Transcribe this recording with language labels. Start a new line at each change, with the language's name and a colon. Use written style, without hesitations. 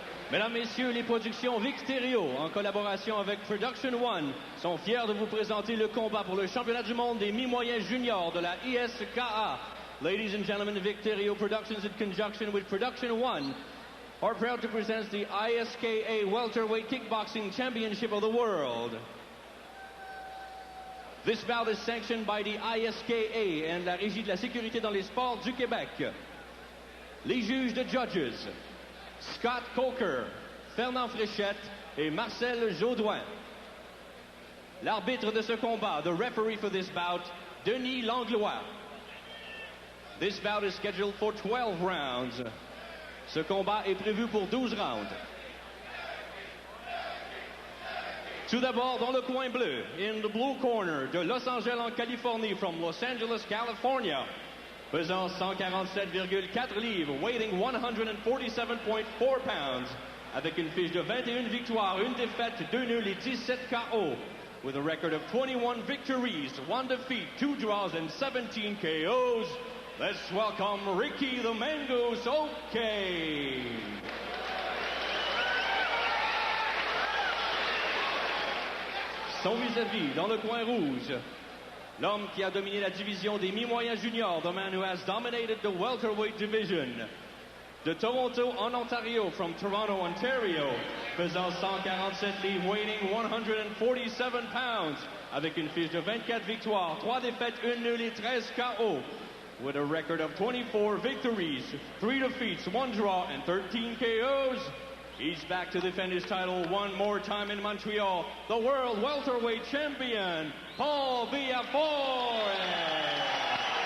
French: Mesdames, Messieurs, les productions Vic Stereo, en collaboration avec Production One, sont fiers de vous présenter le combat pour le championnat du monde des mi-moyens juniors de la ISKA.
English: Ladies and gentlemen, Vic Stereo Productions, in conjunction with Production One, are proud to present the ISKA Welterweight Kickboxing Championship of the World. This bout is sanctioned by the ISKA and la Régie de la Sécurité dans les Sports du Québec.
French: Les juges de judges, Scott Coker, Fernand Fréchette et Marcel Jaudoin. L'arbitre de ce combat,
English: the referee for this bout,
French: Denny Lengua.
English: This bout is scheduled for 12 rounds.
French: Ce combat est prévu pour 12 rounds. Tout d'abord, dans le coin bleu,
English: in the blue corner
French: de Los Angeles en Californie,
English: from Los Angeles, California,
French: pesant 147,4 livres,
English: weighing 147.4 pounds,
French: avec une fiche de 21 victoires, une défaite, 2 nuls et 17 KO,
English: with a record of 21 victories, 1 defeat, 2 draws, and 17 KOs. Let's welcome Ricky the Mangoes O'Kane.
French: Son vis-à-vis dans le coin rouge, l'homme qui a dominé la division des mi-moyens juniors,
English: the man who has dominated the welterweight division.
French: De Toronto en Ontario,
English: from Toronto, Ontario,
French: pesant 147 livres,
English: weighing 147 pounds,
French: avec une fiche de 24 victoires, 3 défaites, 1 nul et 13 KO.
English: With a record of 24 victories, 3 defeats, 1 draw, and 13 KOs. He's back to defend his title one more time in Montreal. The world welterweight champion, Paul Biafore.